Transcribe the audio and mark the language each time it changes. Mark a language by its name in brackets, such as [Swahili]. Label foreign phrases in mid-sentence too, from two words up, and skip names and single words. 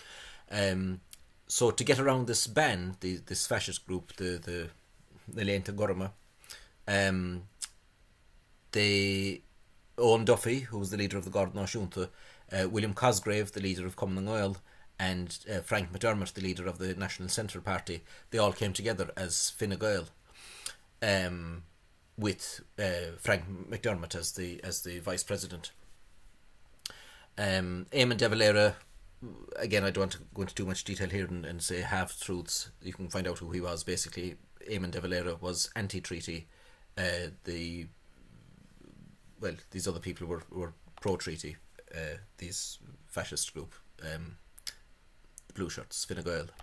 [English] So to get around this ban, this fascist group, the Leanta Gorma, they Owen Duffy, who was the leader of the Garda Náisiúnta, William Cosgrave, the leader of Common Gael, and Frank McDermott, the leader of the National Centre Party, they all came together as Fine Gael, with Frank McDermott as the vice president. Eamon de Valera, again, I don't want to go into too much detail here and say half-truths. You can find out who he was. Basically, Eamon de Valera was anti-treaty. These other people were pro-treaty. These fascist group, the Blue Shirts, Fine Gael.